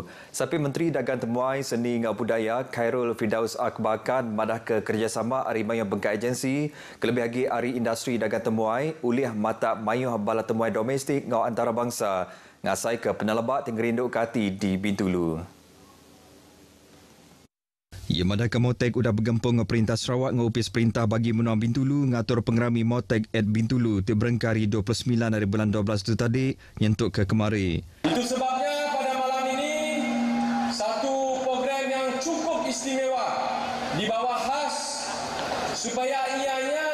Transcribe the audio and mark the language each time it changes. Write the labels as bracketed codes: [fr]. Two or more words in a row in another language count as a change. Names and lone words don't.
[iba] Sapi Menteri Dagang Temuai Seni Ngau Budaya Khairul Firdaus Akbarkan madah ke kerjasama Ari Mayuh Bengkai Agensi kelebih lagi Ari Industri Dagang Temuai ulih mata mayuh bala temuai domestik ngau antarabangsa ngasai ke penelebak tinggerinduk kati di Bintulu. Ia madah ke Motek udah bergempung ke Perintah Sarawak ngupis perintah bagi menua Bintulu ngatur pengerami Motek at Bintulu berengkari 29 hari bulan 12 itu tadi nyentuk ke kemari. [ms] Itu sebabnya pada malam ini satu program yang cukup istimewa di bawah khas supaya ia